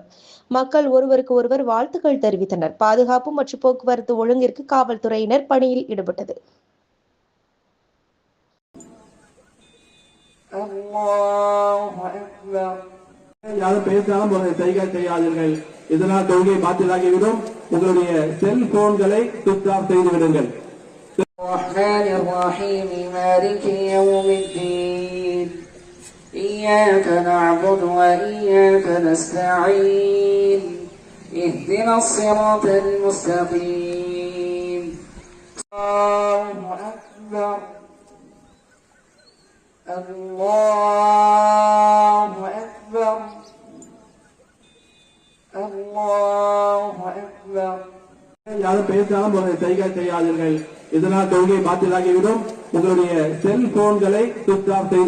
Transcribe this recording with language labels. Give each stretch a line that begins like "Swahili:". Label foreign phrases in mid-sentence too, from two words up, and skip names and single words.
Tamil: மக்கள் ஒருவருக்கு ஒருவர் வாழ்த்துக்கள் தெரிவித்தனர். பாதுகாப்பு மற்றும் போக்குவரத்து ஒழுங்கிற்கு காவல்துறையினர் பணியில் ஈடுபட்டது. யாரும் பேசினாலும் சைகை செய்யாதீர்கள். இதனால் தொழுகை பாத்திலாகிவிடும். உங்களுடைய செல்போன்களை சுவிட்ச் ஆஃப் செய்து விடுங்கள்.
Arabic: الرحمن الرحيم مالك يوم الدين إياك نعبد وإياك نستعين اهدنا الصراط المستقيم. الله أكبر الله أكبر الله أكبر.
Tamil: யாரும் பேசினாலும் சைகை செய்யாதீர்கள். இதனால் தொழுகை பாத்திலாகிவிடும். உங்களுடைய செல்போன்களை சுவிட்ச் ஆஃப் செய்து